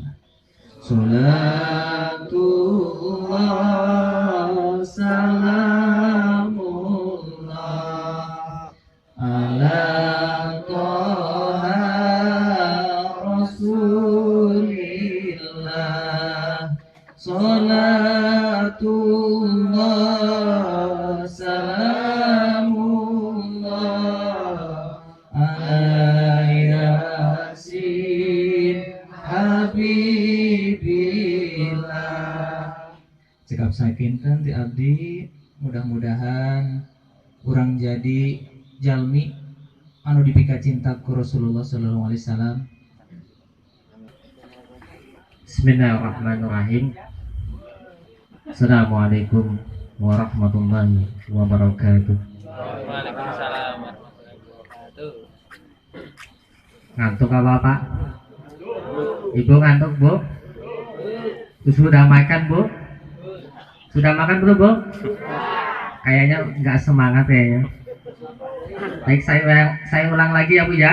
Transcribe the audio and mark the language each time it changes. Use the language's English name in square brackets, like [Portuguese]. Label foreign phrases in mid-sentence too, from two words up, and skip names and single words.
[Arabic] صلاة الله سلام الله على طه رسول الله. صلاة الله سلام الله على يس حبيب الله. [Sundanese] Cekap sakinten ti abdi, mudah-mudahan urang jadi jalmi anu dipika cinta ku Rasulullah [Arabic] صلى الله عليه وسلم. Bismillahirrahmanirrahim. السلام عليكم ورحمة الله وبركاته. وعليكم السلام ورحمة الله وبركاته. [Indonesian] Ngantuk apa Pak? Ibu ngantuk Bu? Sudah makan Bu? Sudah makan belum Bu? Kayaknya nggak semangat kayaknya. Baik, saya ulang lagi ya Bu ya.